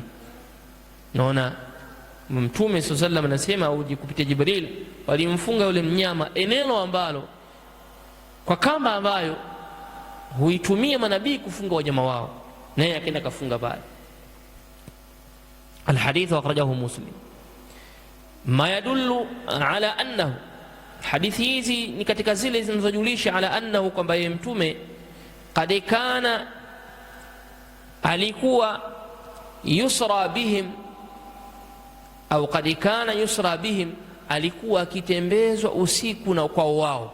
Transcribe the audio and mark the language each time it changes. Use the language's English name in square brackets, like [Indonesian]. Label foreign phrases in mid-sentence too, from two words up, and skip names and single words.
[Swahili] Naona Mtume [Arabic] صلى الله عليه وسلم [Swahili] anasema, au kupitia Jibril, walimfunga yule mnyama eneo ambalo, kwa kamba ambayo huitumia manabii kufunga wanyama wao, naye akaenda kafunga pale. [Arabic] الحديث أخرجه مسلم. ما يدل على أنه, [Swahili] hadithi hizi ni katika zile zinazojulisha [Arabic] على أنه, [Swahili] kwamba yeye mtume [Arabic] قد كان, [Swahili] alikuwa [Arabic] يسرى بهم, [Swahili] au [Arabic] قد كان يسرى بهم, [Swahili] alikuwa akitembezwa usiku na kwa wao.